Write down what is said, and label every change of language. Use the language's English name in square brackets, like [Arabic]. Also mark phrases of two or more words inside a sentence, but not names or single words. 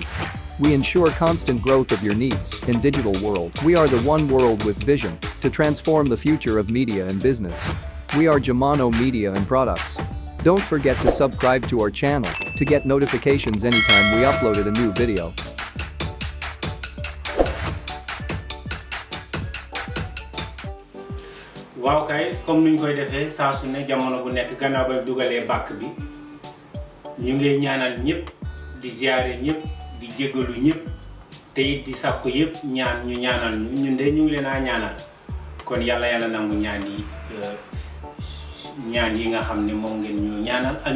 [English] We ensure constant growth of your needs in digital world. We are the one world with vision to transform the future of media and business. We are Jamono Media and Products. Don't forget to subscribe to our channel to get notifications anytime we uploaded a new video. [Wolof] Waaw kay comme nuñ koy defee saa su ne jamono bu nekk gannaaw ba dugalee bàkk bi ñu ngi ñaanal ñëpp di ziaré ñëpp di jéggalu ñëpp te it di sàkku yëpp ñaan ñu ñaanal ñun de ñu ngi leen a ñaanal kon yàlla nangu ñaan yi nga xam ne moom ngeen ñu ñaanal ak